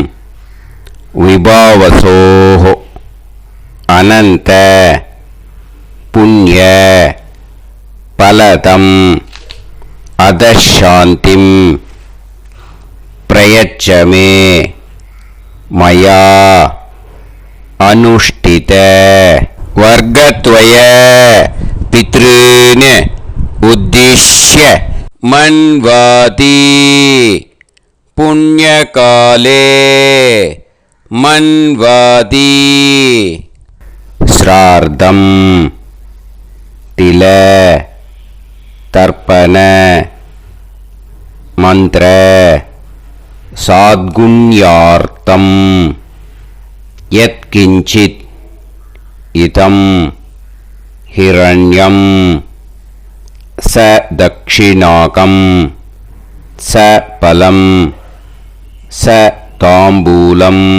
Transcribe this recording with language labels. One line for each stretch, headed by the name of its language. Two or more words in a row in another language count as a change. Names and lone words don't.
Sanskrit: विभावसोः अनन्त पुण्य फलदं अतःशान्तिं प्रयच्छमे मया अनुष्ठित वर्गद्वय पितॄन् उद्दिश्य मन्वादि पुण्यकाले मन्वादि श्राद्धं तिल तर्पण मंत्र साद्गुण्यार्थं यत्किंचित् इदं हिरण्यं स दक्षिणाकं स फलं स ताम्बूलं